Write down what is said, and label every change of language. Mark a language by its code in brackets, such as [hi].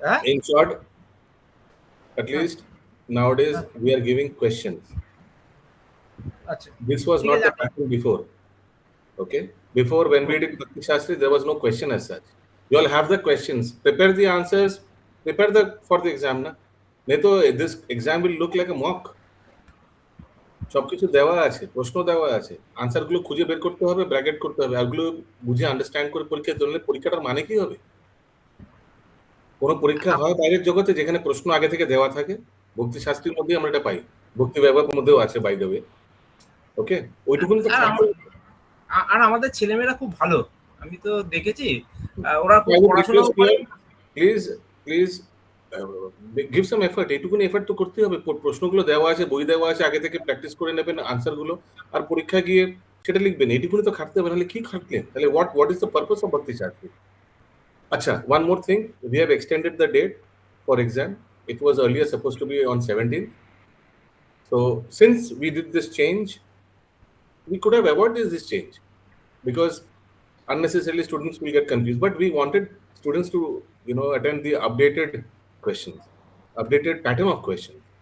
[en] In short, at least nowadays we are giving questions. This was not the pattern before. Okay, before when we did Bhakti Shastri, there was no question as such. You all have the questions, prepare the answers, prepare for the exam. তো this exam will look like a mock. [bn] সবকিছু দেওয়া আছে, প্রশ্ন দেওয়া আছে, answer গুলো খুঁজে বের করতে হবে, ব্র্যাকেট করতে হবে, ওগুলো বুঝে আন্ডারস্ট্যান্ড করে পরীক্ষা দিলে পরীক্ষাটার মানে কি হবে? কোনো পরীক্ষা হয় বাইরের জগতে যেখানে প্রশ্ন আগে থেকে দেওয়া থাকে, ভক্তি শাস্ত্রীর মধ্যেই আমরা এটা পাই, ভক্তি ব্যবহারের মধ্যেও আছে [en] By the way. [bn] ওকে, ওইটুকুনি তো আর আমাদের ছেলেমেয়েরা খুব ভালো, আমি তো দেখেছি ওরা খুব পড়াশোনা করে। [en] please please give some effort, [bn] এইটুকুনি এফর্ট তো করতে হবে। প্রশ্নগুলো দেওয়া আছে, বই দেওয়া আছে, আগে থেকে প্র্যাকটিস করে নেবেন আনসারগুলো, আর পরীক্ষা গিয়ে সেটা লিখবেন। এইটুকুনি তো খাটতে হবে, নাহলে কি খাটলেন? তাহলে [en] what is the purpose of [bn] ভক্তি Shastri? [en] Acha, one more thing, we have extended the date for exam. It was earlier supposed to be on 17th. So since we did this change, we could have avoided this change because unnecessarily students will get confused. But we wanted students to, attend the updated questions, updated pattern of questions.